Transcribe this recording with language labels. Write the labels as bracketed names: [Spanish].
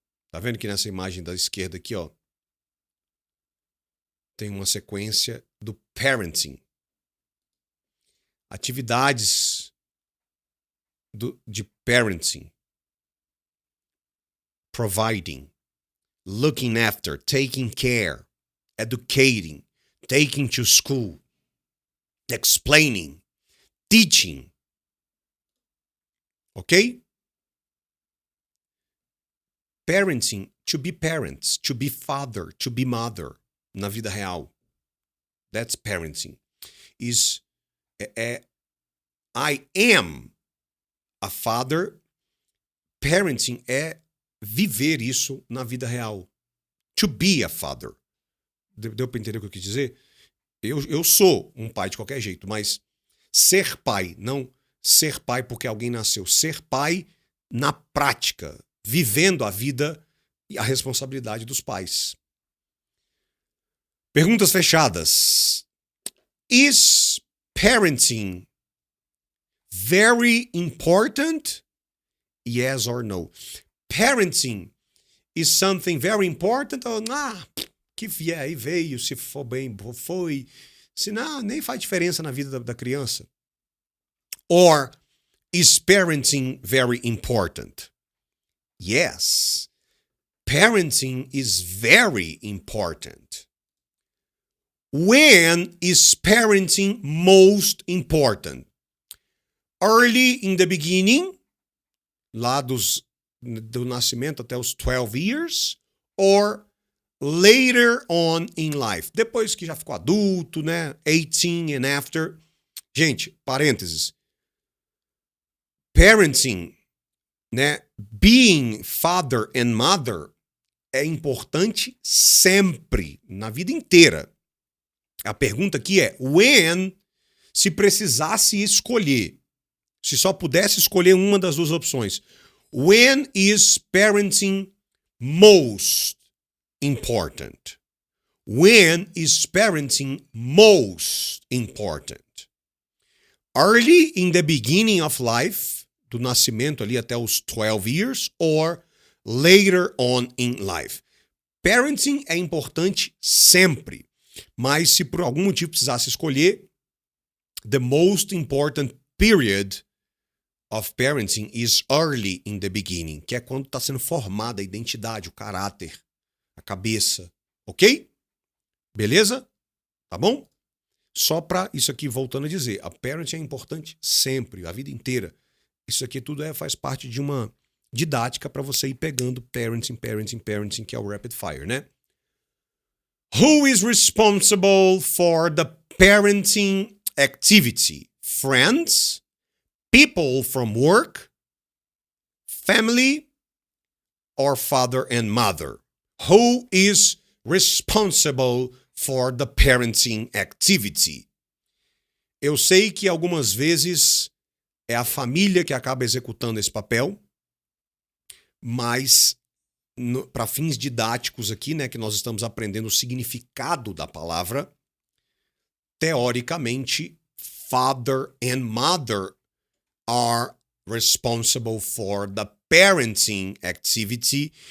[Portuguese] Tá vendo que nessa imagem da esquerda aqui, ó, tem uma sequência do parenting. Atividades de parenting. [English] Providing, looking after, taking care, educating, taking to school, explaining, teaching. Ok? Parenting, to be parents, to be father, to be mother, [Portuguese] na vida real. [English] That's parenting. I am a father. [Portuguese] Parenting é viver isso na vida real. [English] To be a father. [Portuguese] Deu para entender o que eu quis dizer? Eu sou um pai de qualquer jeito, mas ser pai, não ser pai porque alguém nasceu. Ser pai na prática, vivendo a vida e a responsabilidade dos pais. Perguntas fechadas. [English] Is parenting very important? Yes or no? Parenting is something very important or [Portuguese] que vier aí veio, se for bem, foi. Se não, nem faz diferença na vida da criança. [English] Or is parenting very important? Yes. Parenting is very important. When is parenting most important? Early in the beginning, [Portuguese] lá do nascimento até os 12 years, [English] or later on in life. [Portuguese] Depois que já ficou adulto, né? [English] 18 and after. [Portuguese] Gente, parênteses. Parenting, né? [English] Being father and mother [Portuguese] é importante sempre, na vida inteira. A pergunta aqui é, when, se precisasse escolher, se só pudesse escolher uma das duas opções, [English] when is parenting most important? When is parenting most important? Early in the beginning of life, [Portuguese] do nascimento ali até os 12 [English] years, or later on in life. [Portuguese] Parenting é importante sempre, mas se por algum motivo precisasse escolher, [English] the most important period of parenting is early in the beginning, [Portuguese] que é quando está sendo formada a identidade, o caráter, a cabeça, ok? Beleza? Tá bom? Só para isso aqui, voltando a dizer, a parenting é importante sempre, a vida inteira. Isso aqui tudo faz parte de uma didática para você ir pegando parenting, que é o rapid fire, né? [English] Who is responsible for the parenting activity? Friends, people from work, family, or father and mother? Who is responsible for the parenting activity? [Portuguese] Eu sei que algumas vezes é a família que acaba executando esse papel, mas para fins didáticos aqui, né, que nós estamos aprendendo o significado da palavra, teoricamente, [English] father and mother are responsible for the parenting activity.